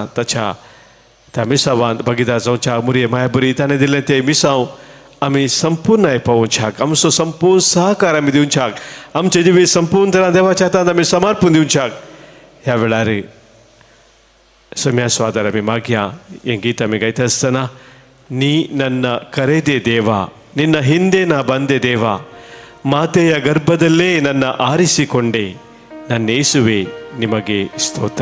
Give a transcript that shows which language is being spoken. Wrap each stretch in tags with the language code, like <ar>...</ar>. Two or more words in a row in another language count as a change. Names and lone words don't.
<kok>त्या मिसावांत भागीदार जावच्या मोरये माया बरी ताणें दिल्लें तें मिसांव आमी संपूर्ण आयपावच्याक, आमचो संपूर्ण सहकार आमी दिवच्याक, आमचे जिवीत संपूर्ण तरां देवाच्या हातांत आमी समर्पण दिवच्याक ह्या वेळार सोम्याचो आदार आमी मागया. हें गीत आमी गायता आसतना</kok> <kn>ನೀ ನನ್ನ ಕರೆದೆ ದೇವ ನಿನ್ನ ಹಿಂದೆ ನಾ ಬಂದೆ ದೇವ ಮಾತೆಯ ಗರ್ಭದಲ್ಲೇ ನನ್ನ ಆರಿಸಿಕೊಂಡೆ ನನ್ನ ಯೇಸುವೆ ನಿಮಗೆ ಸ್ತೋತ್ರ.</kn>